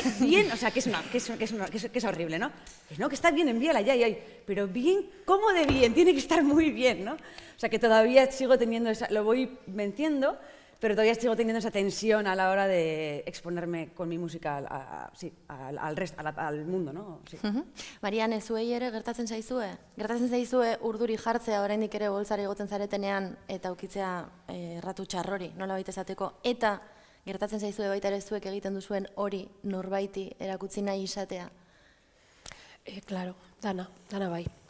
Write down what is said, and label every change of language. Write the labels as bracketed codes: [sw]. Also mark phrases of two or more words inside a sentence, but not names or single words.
[es] Bien, o sea, que es horrible, ¿no? Pues no, que está bien, envíala ya, pero bien, ¿cómo de bien? Tiene que estar muy bien, ¿no? O sea, que todavía sigo teniendo lo voy venciendo, pero todavía sigo teniendo esa tensión a la hora de exponerme con mi música al mundo, ¿no? Sí. [eu] Mariane, zuei ere gertatzen zaizue? Gertatzen zaizue urduri jartzea oraindik ere boltzara igotzen zaretenean eta ukitzea erratu txarrori, nola baita esateko, eta gertatzen zaizue baita ere zuek egiten duzuen hori norbaiti erakutsi nahi izatea? Claro, dana bai.